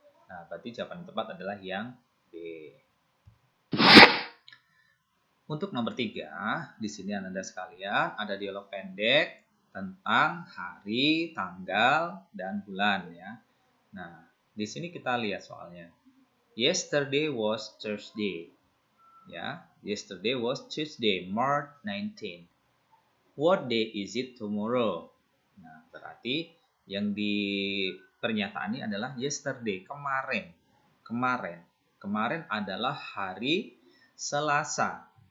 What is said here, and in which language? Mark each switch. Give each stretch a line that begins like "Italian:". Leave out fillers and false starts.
Indonesian: Nah, berarti jawaban tepat adalah yang B. Untuk nomor 3, di sini Ananda sekalian ada dialog pendek tentang hari, tanggal, dan bulan ya. Nah, di sini kita lihat soalnya.
English: Yesterday was Thursday. Ya, yesterday was Tuesday, March 19. What day is it tomorrow?
Indonesian: Nah, berarti yang di pernyataan ini adalah yesterday, kemarin. Kemarin adalah hari Selasa.